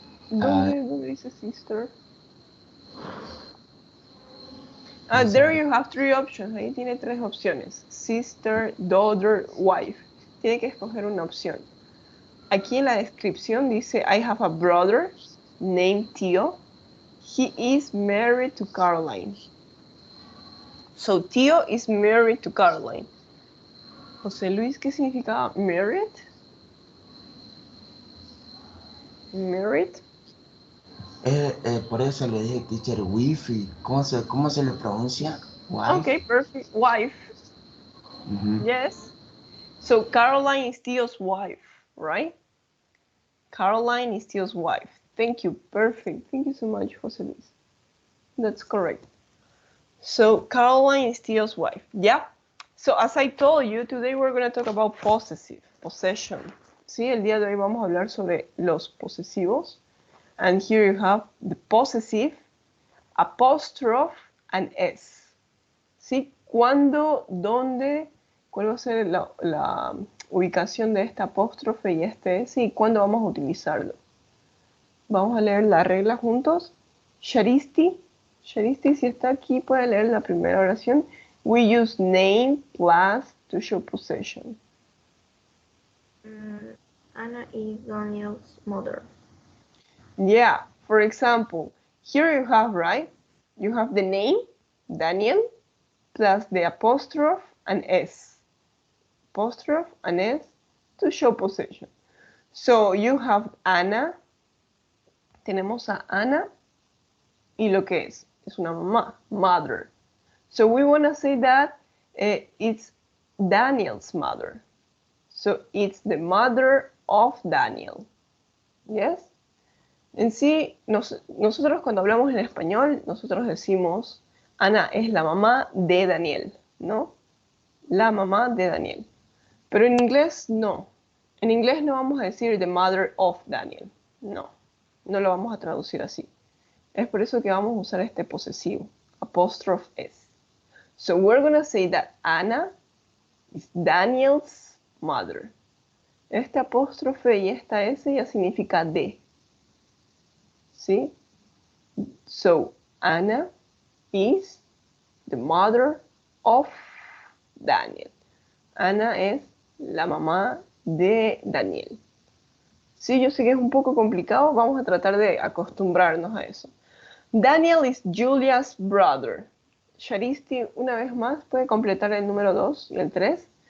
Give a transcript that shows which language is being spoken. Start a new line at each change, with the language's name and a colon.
Spanish: ¿Dónde dice sister?
English: There you have 3 options.
Spanish: Ahí tiene 3 opciones.
English: Sister, daughter, wife.
Spanish: Tiene que escoger una opción. Aquí en la descripción dice,
English: I have a brother named Theo. He is married to Caroline. So Theo is married to Caroline.
Spanish: José Luis, ¿qué significa married?
English: Married.
Spanish: Por eso le dije
English: teacher wifi.
Spanish: ¿Cómo se le pronuncia? Wife.
English: Okay, perfect. Wife. Yes. So Caroline is Theo's wife, right? Caroline is Theo's wife. Thank you. Perfect. Thank you so much, José Luis. That's correct. So Caroline is Theo's wife. Yeah. So as I told you, today we're going to talk about possession.
Spanish: Sí, el día de hoy vamos a hablar sobre los posesivos.
English: And here you have the possessive, apostrophe, and s.
Spanish: ¿Sí? ¿Cuándo, dónde, cuál va a ser la ubicación de esta apóstrofe y este s y cuándo vamos a utilizarlo? Vamos a leer la regla juntos. Sharisti, si está aquí, puede leer la primera oración.
English: We use name plus to show possession. Anna is Daniel's mother. Yeah, for example, here you have, right? You have the name, Daniel, plus the apostrophe and s. Apostrophe and s to show possession. So you have Ana. Tenemos a Ana y lo que es una mamá, mother. So we want to say that it's Daniel's mother. So it's the mother of Daniel. Yes?
Spanish: En sí, nosotros cuando hablamos en español, nosotros decimos, Ana es la mamá de Daniel, ¿no? La mamá de Daniel. Pero en inglés, no. En inglés no vamos a decir
English: the mother of Daniel.
Spanish: No, no lo vamos a traducir así. Es por eso que vamos a usar este posesivo, apostrophe s.
English: So we're going to say that Anna is Daniel's mother.
Spanish: Este apóstrofe y esta s ya significa de. ¿Sí?
English: So, Anna is the mother of Daniel.
Spanish: Ana es la mamá de Daniel. Sí, yo sé que es un poco complicado, vamos a tratar de acostumbrarnos a eso.
English: Daniel is Julia's brother.
Spanish: Sharisti, una vez más, puede completar el número 2 y el 3.